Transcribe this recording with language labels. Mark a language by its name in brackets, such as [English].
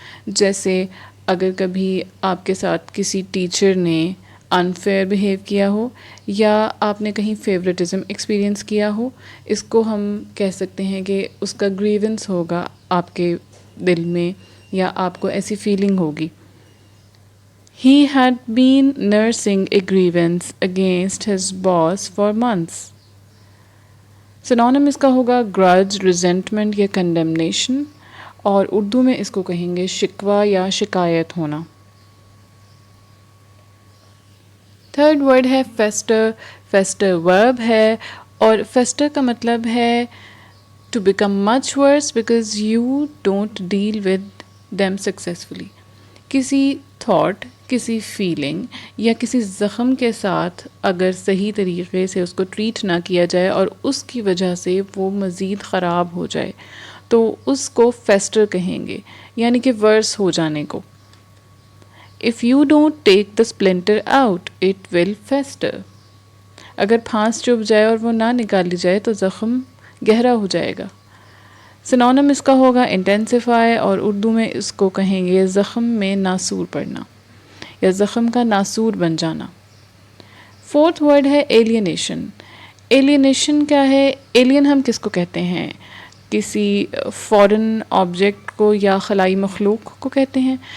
[Urdu] جیسے اگر کبھی آپ کے ساتھ کسی ٹیچر نے انفیئر بیہیو کیا ہو یا آپ نے کہیں فیوریٹزم ایکسپیرینس کیا ہو، اس کو ہم کہہ سکتے ہیں کہ اس کا گریونس ہوگا آپ کے دل میں، یا آپ کو ایسی فیلنگ ہوگی. [English] He had been nursing a grievance against his boss for months. [Urdu] سنونیم اس کا ہوگا grudge, resentment یا condemnation، اور اردو میں اس کو کہیں گے شکوہ یا شکایت ہونا. تھرڈ ورڈ ہے فیسٹر. فیسٹر ورب ہے اور فیسٹر کا مطلب ہے [English] To become much worse because you don't deal with them successfully. [Urdu] کسی تھاٹ، کسی فیلنگ یا کسی زخم کے ساتھ اگر صحیح طریقے سے اس کو ٹریٹ نہ کیا جائے اور اس کی وجہ سے وہ مزید خراب ہو جائے تو اس کو فیسٹر کہیں گے، یعنی کہ ورس ہو جانے کو. [English] If you don't take the splinter out, it will fester. [Urdu] اگر پھانس چبھ جائے اور وہ نہ نکالی جائے تو زخم گہرا ہو جائے گا. سنونیم اس کا ہوگا انٹینسیفائی، اور اردو میں اس کو کہیں گے زخم میں ناسور پڑنا یا زخم کا ناسور بن جانا. فورتھ ورڈ ہے ایلینیشن. ایلینیشن کیا ہے؟ ایلین ہم کس کو کہتے ہیں؟ کسی فورن آبجیکٹ کو یا خلائی مخلوق کو کہتے ہیں.